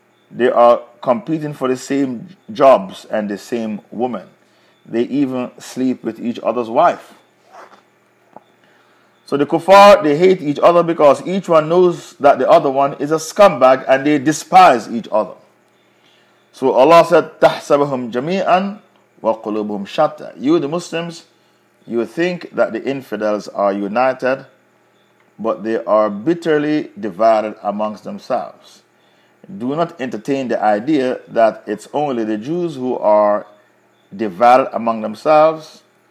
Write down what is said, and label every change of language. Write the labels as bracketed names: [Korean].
[English] They are competing for the same jobs and the same woman. They even sleep with each other's wife. So the kuffar, they hate each other because each one knows that the other one is a scumbag and they despise each other. So Allah said, [Arabic] تَحْسَبَهُمْ جَمِيعًا وَقُلُوبُهُمْ شَتَّى. [English] You, the Muslims, you think that the infidels are united, but they are bitterly divided amongst themselves. Do not entertain the idea that it's only the Jews who are divided among themselves.